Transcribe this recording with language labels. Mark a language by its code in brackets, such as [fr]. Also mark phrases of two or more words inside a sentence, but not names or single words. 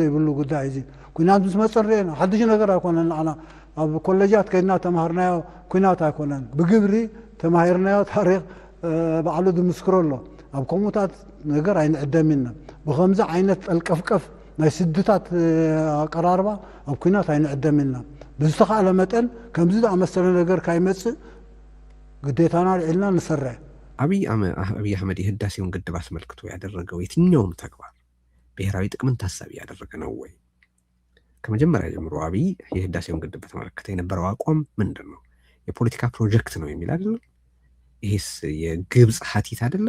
[ti] ይብሉ ጉዳይ እዚ ኩናት ምስ መፅር ርአና ሓድሽ ነገር ኣይኮነን ንዓና ኣብ ኮሌጃት ከይድና ተማሃርናዮ ኩናት ኣይኮነን ብግብሪ ተማሂርናዮ ታሪክ ባዕሉ ዝምስክሮ ኣሎ ኣብ ከምኡታት ነገር ኣይንዕደም ኢና ብከምዚ ዓይነት ጠልቀፍቀፍ ናይ ስድታት ኣቀራርባ ኣብ ኩናት ኣይንዕደም ኢና ብዝተኻእለ መጠን ከምዚ ዝኣመሰለ ነገር ካይመፅእ ግዴታና ልዕልና ንሰርዕ [am] አብይ አህመድ የህዳሴውን ግድብ አስመልክቶ ያደረገው የትኛውም ተግባር ብሔራዊ ጥቅምን ታሳቢ ያደረገ ነው ወይ? ከመጀመሪያ ጀምሮ አብይ የህዳሴውን ግድብ በተመለከተ የነበረው አቋም ምንድን ነው? የፖለቲካ ፕሮጀክት ነው የሚል አይደለም? ይሄስ የግብፅ ሀቲት አይደለም?